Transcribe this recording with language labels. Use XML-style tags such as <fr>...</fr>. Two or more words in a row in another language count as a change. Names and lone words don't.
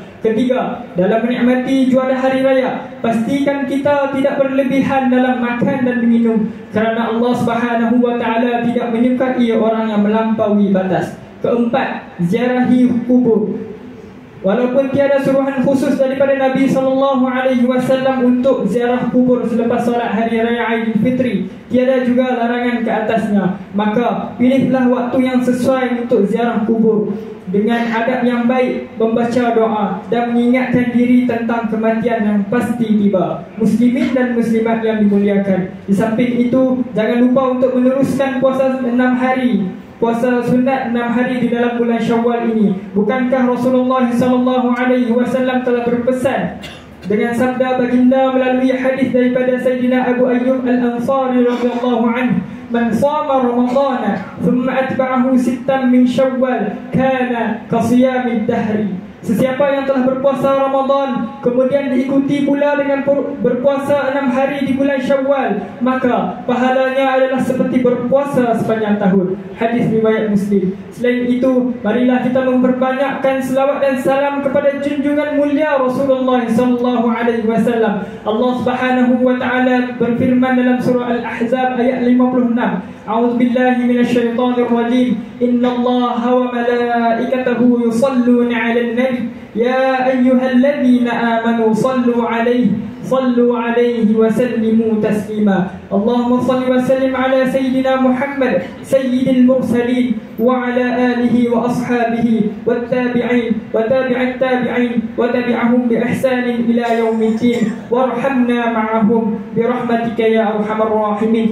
<ms>Ketiga, dalam menikmati juara hari raya, pastikan kita tidak berlebihan dalam makan dan minum, kerana Allah</ms> <ar>سبحانه وتعالى</ar> <ms>tidak menyukai orang yang melampaui batas. Keempat, ziarahi kubur. Walaupun tiada suruhan khusus daripada Nabi SAW untuk ziarah kubur selepas solat hari raya Aidilfitri, tiada juga larangan ke atasnya, maka pilihlah waktu yang sesuai untuk ziarah kubur dengan adab yang baik, membaca doa dan mengingatkan diri tentang kematian yang pasti tiba. Muslimin dan muslimat yang dimuliakan, di samping itu jangan lupa untuk meneruskan puasa 6 hari, puasa sunat 6 hari di dalam bulan Syawal ini. Bukankah Rasulullah SAW telah berpesan dengan sabda baginda melalui hadis daripada Sayyidina Abu Ayyub Al-Ansari</ms> <ar>رضي الله عنه, "من صام رمضان ثم أتبعه 6 من شوال كان كصيام الدهر."</ar> <ms>Sesiapa yang telah berpuasa Ramadan kemudian diikuti pula dengan berpuasa 6 hari di bulan Syawal, maka pahalanya adalah seperti berpuasa sepanjang tahun. Hadis riwayat Muslim. Selain itu, marilah kita memperbanyakkan selawat dan salam kepada junjungan mulia Rasulullah SAW. Allah</ms> <ar>سبحانه وتعالى</ar> <ms>berfirman dalam surah Al-Ahzab ayat 56,</ms> <ar>"أعوذ بالله من الشيطان الرجيم. إن الله وملائكته يصلون على النبي يا أيها الذين آمنوا صلوا عليه وسلموا تسليما." اللهم صل وسلم على سيدنا محمد سيد المرسلين وعلى آله وأصحابه والتابعين وتابعي التابعين وتابعيهم بإحسان إلى يوم الدين وارحمنا معهم برحمتك يا أرحم الراحمين.</ar>